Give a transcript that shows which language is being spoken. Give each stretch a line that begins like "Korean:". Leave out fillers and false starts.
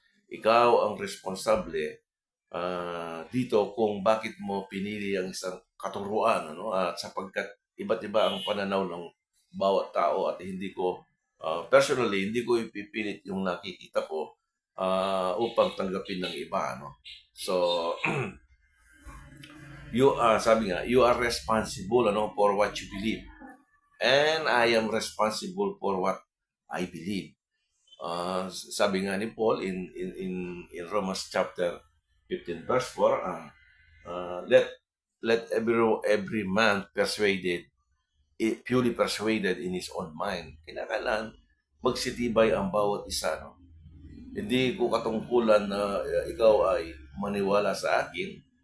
Filipino: Ikaw ang responsable dito kung bakit mo pinili ang isang katuruan, ano? At sapagkat iba't iba ang pananaw ng bawat tao at hindi ko, personally, hindi ko ipipilit yung nakikita ko upang tanggapin ng iba, ano?
English: So,
Filipino: sabi nga,
English: you are responsible, ano, for what you believe. And I am responsible for what I believe.
Filipino: Sabi nga ni Paul
English: in Romans chapter 15 verse 4, let every man purely persuaded in his own mind.
Filipino: Kinakailangan magsitibay ang bawat isa, no? Hindi ko katungkulan na ikaw ay maniwala sa akin.